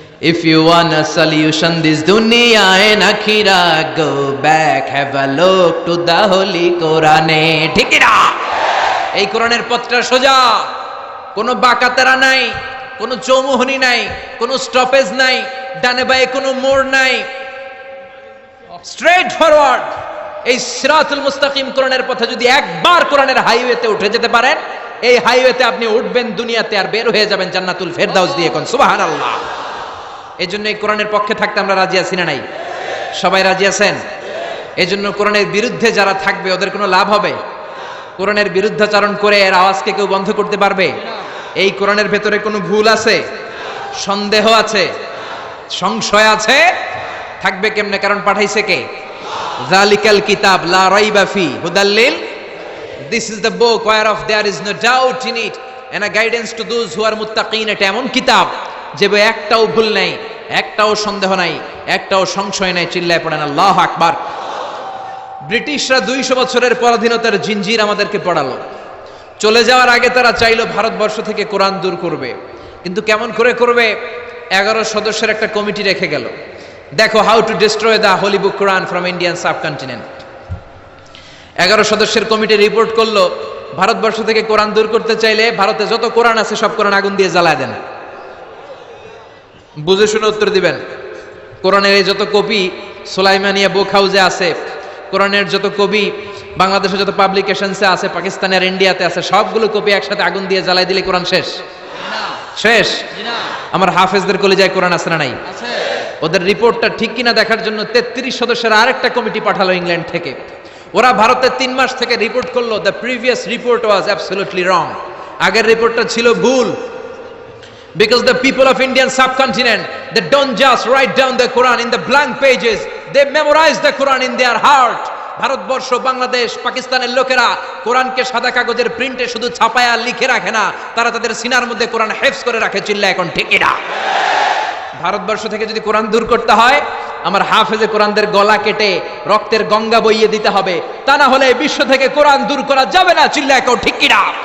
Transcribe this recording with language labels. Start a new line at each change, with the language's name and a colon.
English: If you want a solution this dunya and akhirah, go back, have a look to the holy Quran.
Bangla: ঠিক না? এই কোরআনের পথটা সোজা, কোনো বাঁকাতেরা নাই, কোনো চৌমুহনী নাই, কোনো স্টপেজ নাই, ডানে বাঁয়ে কোনো মোড় নাই, স্ট্রেট ফরওয়ার্ড। এই সিরাতুল মুস্তাকিম কোরআনের পথে যদি একবার কোরআনের হাইওয়েতে উঠে যেতে পারেন, এই হাইওয়েতে আপনি উঠবেন দুনিয়াতে আর বের হয়ে যাবেন জান্নাতুল ফেরদাউস দিয়ে। কোন সুবহানাল্লাহ। এই জন্য এই কোরআনের পক্ষে থাকতে আমরা রাজি আছি না নাই? সবাই রাজি আছেন? এই জন্য কোরআনের বিরুদ্ধে যারা থাকবে ওদের কোনো লাভ হবে? কোরআনের বিরুদ্ধাচরণ করে এর আওয়াজকে কেউ বন্ধ করতে পারবে? এই কোরআনের ভেতরে কোনো ভুল আছে, সন্দেহ আছে, সংশয় আছে? থাকবে কেমনে? কারণ পাঠাইছে কে?
Arabic: যালিকাল কিতাব লা রাইবা ফি হুদাল লিল,
English: This is the book whereof there is no doubt in it and a guidance to those who are muttaqin।
Bangla: এটা এমন কিতাব যে বই একটাও ভুল নাই, একটাও সন্দেহ নাই, একটাও সংশয় নাই। চিল্লায় পড়েন আল্লাহু আকবার। ব্রিটিশরা 200 বছরের পরাধীনতার জিঞ্জির আমাদেরকে পড়ালো। চলে যাওয়ার আগে তারা চাইলো ভারতবর্ষ থেকে কোরআন দূর করবে, কিন্তু কেমন করে করবে? 11 সদস্যের একটা কমিটি রেখে গেল। দেখো,
English: How to destroy the holy book Quran from Indian subcontinent.
Bangla: 11 সদস্যের কমিটি রিপোর্ট করলো, ভারতবর্ষ থেকে কোরআন দূর করতে চাইলে ভারতে যত কোরআন আছে সব কোরআন আগুন দিয়ে জ্বালায় দেন। বুঝে শুনে উত্তর দিবেন। কোরআনের এই যত কপি সুলাইমানিয়া বুক হাউসে আছে, কোরআনের যত কপি বাংলাদেশে যত পাবলিকেশনসে আছে, পাকিস্তানে আর ইন্ডিয়াতে আছে, সবগুলো কপি একসাথে আগুন দিয়ে জ্বালাই দিলে কোরআন শেষ? শেষ? আমার হাফেজদের কলিজায় কোরআন আছে না নাই? ওদের রিপোর্টটা ঠিক কিনা দেখার জন্য 33 সদস্যের আরেকটা কমিটি পাঠালো ইংল্যান্ড থেকে। ওরা ভারতে 3 মাস থেকে রিপোর্ট করলো,
English: The previous report was absolutely wrong.
Bangla: আগের রিপোর্টটা ছিল ভুল।
English: Because the people of Indian subcontinent, they don't just write down the Quran in the blank pages, they memorize the Quran in their heart.
Bangla: Bharatvarsha, Bangladesh, পাকিস্তানের লোকেরা কোরআনকে সাদা কাগজের প্রিন্টে শুধু ছাপায়া লিখে রাখে না, তারা তাদের সিনার মধ্যে কোরআন হেফজ করে রাখে। চিল্লা এখন ঠিক না? ভারতবর্ষ থেকে যদি কোরআন দূর করতে হয়, আমার হাফেজে কোরআনদের গলা কেটে রক্তের গঙ্গা বইয়ে দিতে হবে, তা না হলে বিশ্ব থেকে কোরআন দূর করা যাবে না। চিল্লা এখন ঠিক না?